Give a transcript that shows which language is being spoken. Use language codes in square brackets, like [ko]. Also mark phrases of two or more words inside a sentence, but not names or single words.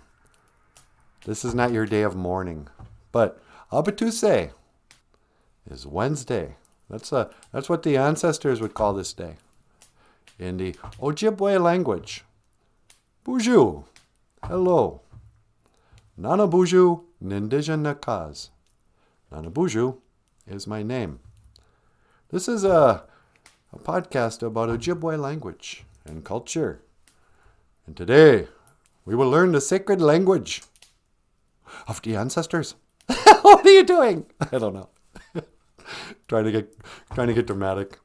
[en] This is not your day of mourning. But Tuesday is Wednesday. That's what the ancestors would call this day. In the Ojibwe language. Boozhoo. Hello. [oj] Nanaboozhoo Nindijinakaz. [en] Nanaboozhoo is my name. This is a podcast about Ojibwe language and culture. And today, we will learn the sacred language of the ancestors. What are you doing? I don't know. trying to get dramatic.